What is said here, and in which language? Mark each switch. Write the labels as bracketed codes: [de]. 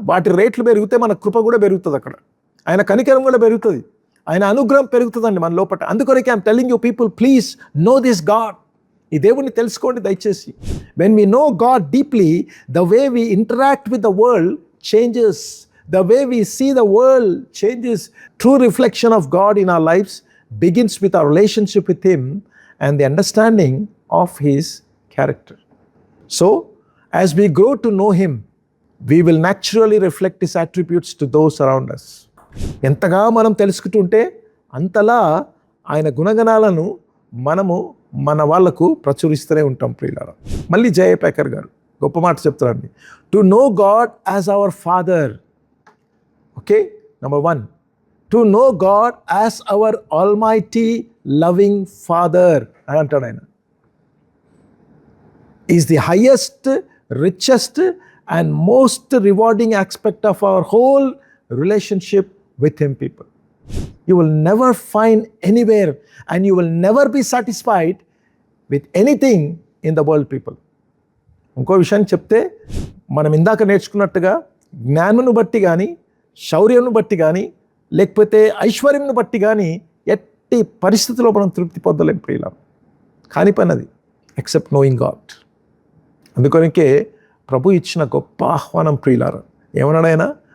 [te] వాటి రేట్లు పెరిగితే మన కృప కూడా పెరుగుతుంది, అక్కడ ఆయన కనికరం కూడా పెరుగుతుంది, ఆయన అనుగ్రహం పెరుగుతుందండి మన లోపల. [en] అందుకొరకే I'm telling you people, please know this God. [te] ఈ దేవుడిని తెలుసుకోండి దయచేసి. [en] When we know God deeply, the way we interact with the world changes, the way we see the world changes. True reflection of God in our lives begins with our relationship with him and the understanding of his character. So as we grow to know him, we will naturally reflect his attributes to those around us. [te] ఎంతగా మనం తెలుసుకుంటుంటే అంతలా ఆయన గుణగణాలను మనము మన వాళ్ళకు ప్రచురిస్తూనే ఉంటాం ప్రియులారా. మళ్ళీ జయపేకర్ గారు గొప్ప మాట చెప్తారండి. [en] To know God as our father. Okay, number 1, to know God as our almighty loving father [te] అని అంటాడు ఆయన. [en] Is the highest, richest and most rewarding aspect of our whole relationship with him, people. You will never find anywhere and you will never be satisfied with anything in the world, people. [te] ఇంకో విషయాన్ని చెప్తే, మనం ఇందాక నేర్చుకున్నట్టుగా జ్ఞానమును బట్టి కానీ, శౌర్యమును బట్టి కానీ, లేకపోతే ఐశ్వర్యమును బట్టి కానీ ఎట్టి పరిస్థితిలో మనం తృప్తి పొందలేం ప్రియుల. కాని పని అది, [en] Except knowing God. [te] అందుకొనికే ప్రభు ఇచ్చిన గొప్ప ఆహ్వానం ప్రియులారా. ఏమన్నాడైనా?